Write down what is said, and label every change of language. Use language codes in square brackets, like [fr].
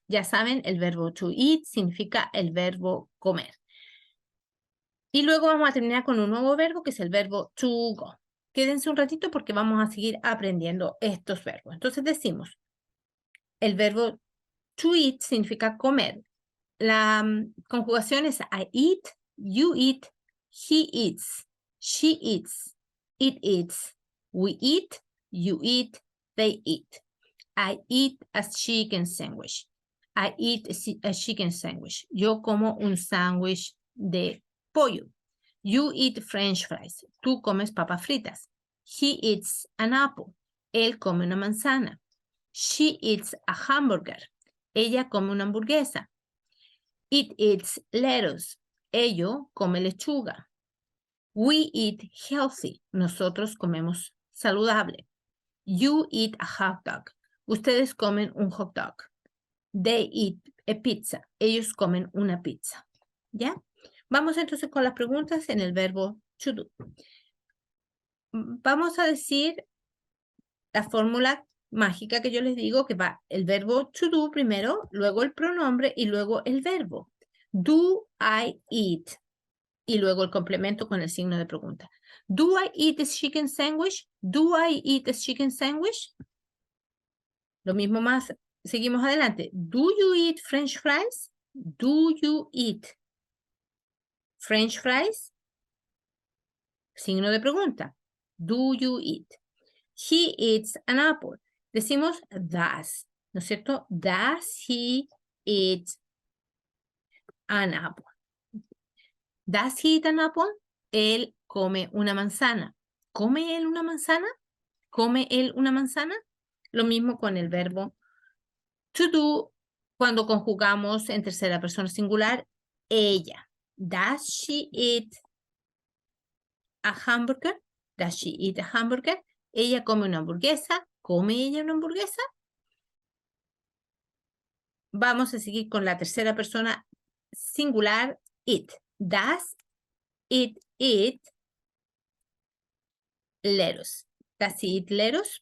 [es] Ya saben, el verbo to eat significa el verbo comer. Y luego vamos a terminar con un nuevo verbo que es el verbo to go. Quédense un ratito porque vamos a seguir aprendiendo estos verbos. Entonces decimos, el verbo to eat significa comer. La conjugación es [en] I eat, you eat, he eats, she eats, it eats, we eat, you eat, they eat. I eat a chicken sandwich. I eat a chicken sandwich. [es] Yo como un sándwich de pollo. [en] You eat French fries. [es] Tú comes papas fritas. [en] He eats an apple. [es] Él come una manzana. [en] She eats a hamburger. [es] Ella come una hamburguesa. [en] It eats lettuce. [es] Ello come lechuga. [en] We eat healthy. [es] Nosotros comemos saludable. [en] You eat a hot dog. [es] Ustedes comen un hot dog. [en] They eat a pizza. [es] Ellos comen una pizza. ¿Ya? Vamos entonces con las preguntas en el verbo to do. Vamos a decir la fórmula mágica que yo les digo, que va el verbo to do primero, luego el pronombre y luego el verbo. [en] Do I eat? [es] Y luego el complemento con el signo de pregunta. [en] Do I eat a chicken sandwich? Do I eat a chicken sandwich? [es] Lo mismo más, seguimos adelante. [en] Do you eat French fries? Do you eat French fries? [es] Signo de pregunta. [en] Do you eat? He eats an apple. [es] Decimos does, ¿no es cierto? [en] Does he eat an apple? Does he eat an apple? [es] Él come una manzana. ¿Come él una manzana? ¿Come él una manzana? Lo mismo con el verbo to do cuando conjugamos en tercera persona singular, ella. [en] Does she eat a hamburger? Does she eat a hamburger? [es] Ella come una hamburguesa. ¿Come ella una hamburguesa? Vamos a seguir con la tercera persona singular, it. [en] Does it eat lettuce? Does it eat lettuce?